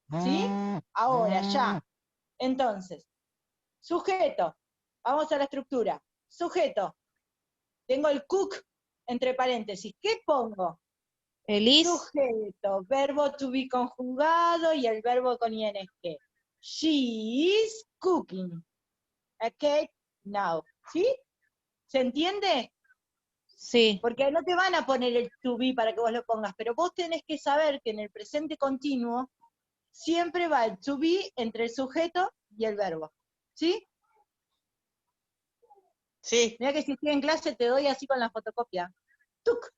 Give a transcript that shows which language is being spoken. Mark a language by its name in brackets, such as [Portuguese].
[Spanish] ¿Sí? Ahora, ya. Entonces, sujeto. Vamos a la estructura. Sujeto. Tengo el cook entre paréntesis. ¿Qué pongo? El is, Sujeto, verbo to be conjugado y el verbo con ing. [English] She is cooking a cake now. [Spanish] ¿Sí? ¿Se entiende? sí. Porque no te van a poner el to be para que vos lo pongas, pero vos tenés que saber que en el presente continuo siempre va el to be entre el sujeto y el verbo. ¿Sí? Sí. Mira que si estoy en clase te doy así con la fotocopia. ¡Tuc!